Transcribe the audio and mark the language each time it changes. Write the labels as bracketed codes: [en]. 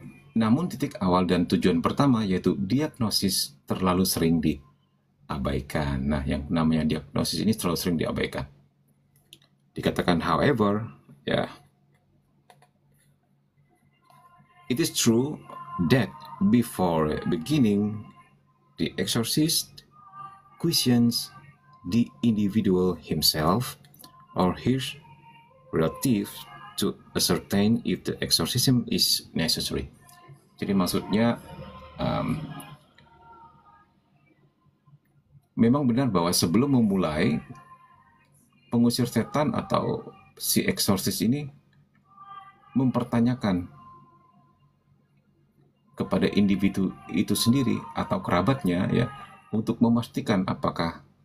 [id] Namun titik awal dan tujuan pertama yaitu diagnosis terlalu sering diabaikan. Nah, yang namanya diagnosis ini terlalu sering diabaikan. Dikatakan [en] however, [id] ya, [en] it is true that before beginning the exorcist questions the individual himself or his relative to ascertain if the exorcism is necessary. [id] Jadi maksudnya memang benar bahwa sebelum memulai pengusir setan atau si eksorsis ini mempertanyakan kepada individu itu sendiri atau kerabatnya ya untuk memastikan apakah